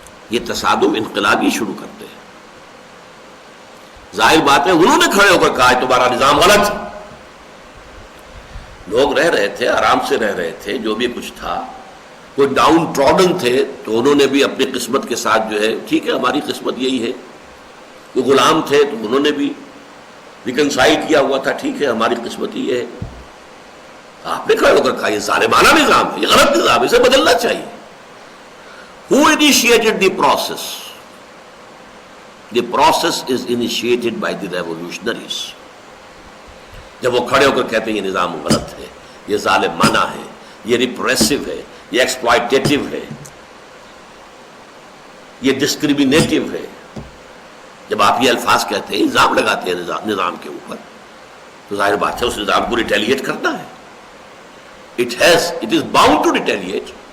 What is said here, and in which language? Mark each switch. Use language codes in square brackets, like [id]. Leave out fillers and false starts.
[ur] یہ تصادم انقلابی شروع کرتے ہیں۔ ظاہر بات ہے انہوں نے کھڑے ہو کر کہا تمہارا نظام غلط۔ لوگ رہ رہے تھے، آرام سے رہ رہے تھے، جو بھی کچھ تھا، کوئی ڈاؤن ٹراڈن تھے تو انہوں نے بھی اپنی قسمت کے ساتھ جو ہے، ٹھیک ہے ہماری قسمت یہی ہے۔ وہ غلام تھے تو انہوں نے بھی ریکنسائل کیا ہوا تھا، ٹھیک ہے ہماری قسمت یہ ہے۔ آپ نے کھڑے ہو کر کہا یہ ظالمانہ نظام ہے، یہ غلط نظام ہے، اسے بدلنا چاہیے۔ [en] Who initiated the process? The process is initiated by the revolutionaries. [ur] جب وہ کھڑے ہو کر کہتے ہیں یہ نظام غلط ہے، یہ ظالمانہ ہے، یہ ریپریسو ہے، یہ ایکسپلائٹیٹو ہے، یہ ڈسکریمنیٹو ہے، جب آپ یہ الفاظ کہتے ہیں، الزام لگاتے ہیں نظام کے اوپر، تو ظاہر بات ہے اس نظام کو ریٹیلیٹ کرنا ہے۔ [en] It is bound to retaliate.